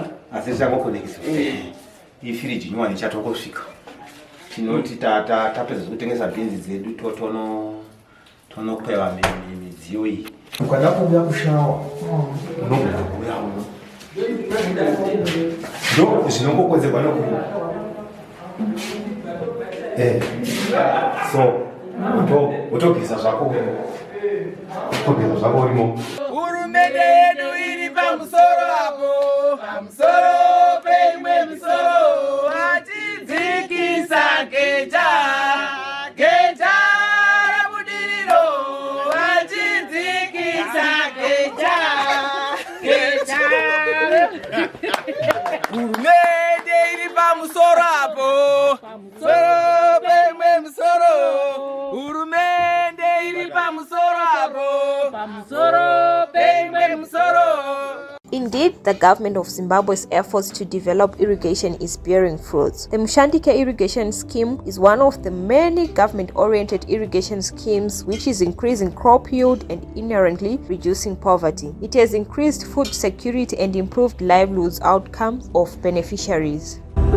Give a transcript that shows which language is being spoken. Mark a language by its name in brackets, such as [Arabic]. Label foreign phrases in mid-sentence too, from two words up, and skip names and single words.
[Shona] asi changokonekisa ifiriji nyowani chatongosvika tinoti tapedza kutengesa bhinzi dzedu tonokweva midziyo iyi ukada kuuya kushawa unogona kuuya uno ndo zvinongokonzerwa nokuti so utogeza zvako urimo. Hurumende yedu iri pamusoro apo, pamusoro peimwe misoro, atidzikisa geja rabudiriro, atidzikisa geja. Hurumende iri pamusoro apo, pamusoro peimwe misoro, hurumende iri pamusoro apo, pamusoro peimwe misoro. [English] Indeed, the government of Zimbabwe's efforts to develop irrigation is bearing fruits. The Mushandike irrigation scheme is one of the many government-oriented irrigation schemes which is increasing crop yield and inherently reducing poverty. It has increased food security and improved livelihoods outcomes of beneficiaries.